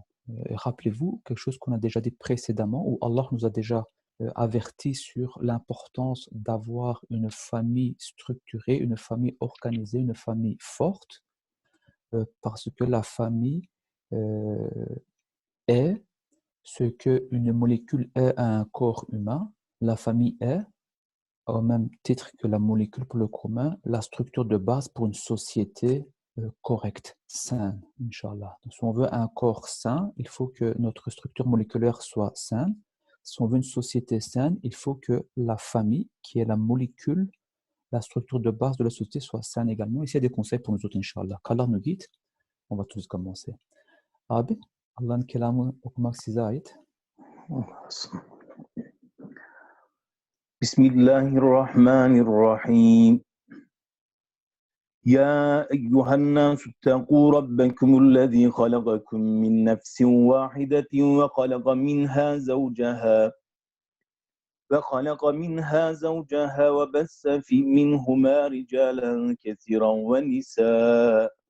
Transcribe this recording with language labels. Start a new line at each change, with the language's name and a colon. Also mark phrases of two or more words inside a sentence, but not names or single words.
French: Rappelez-vous, quelque chose qu'on a déjà dit précédemment, où Allah nous a déjà averti sur l'importance d'avoir une famille structurée, une famille organisée, une famille forte, parce que la famille est ce qu'une molécule est à un corps humain, la famille est, au même titre que la molécule pour le commun, la structure de base pour une société correcte, saine, Inch'Allah. Donc, si on veut un corps sain, il faut que notre structure moléculaire soit saine. Si on veut une société saine, il faut que la famille, qui est la molécule, la structure de base de la société, soit saine également. Ici, il y a des conseils pour nous autres, Inch'Allah. Qu'Allah nous guide. On va tous commencer.
Turkish: Abi, Allah'ın kelamı okumak size ait.
Arabic: بسم الله الرحمن الرحيم يا أيها الناس اتقوا ربكم الذي خلقكم من نفس واحدة وخلق منها زوجها وبث منهما رجالا كثيرا ونساء